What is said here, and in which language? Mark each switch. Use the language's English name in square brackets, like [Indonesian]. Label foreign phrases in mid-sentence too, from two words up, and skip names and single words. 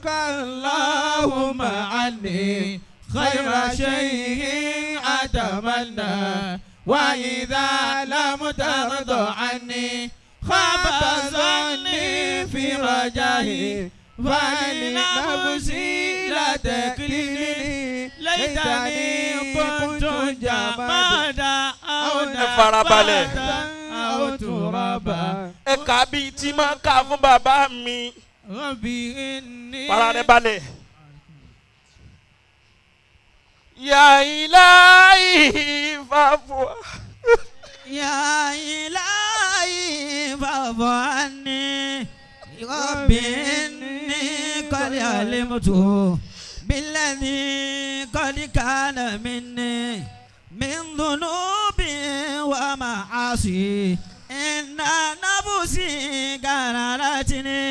[Arabic] اللهم عني خير شيء أتمنى وإذا لم ترضى عني خاب ظني في رجائي فلنفسي لا تكلني ليتني كنت جمادا أو نباتا أو ترابا [Yoruba] ẹ kà bí tí máa kà fún bàbá mi. [Arabic] ربي إني [Yoruba] Fara rẹ balẹ̀. [Arabic] يا إلهي فاعف. يا إلهي فاعف عني ربي إني قد علمت بالذي قد كان مني من ذنوب ومعاصي إن نفسي قررتني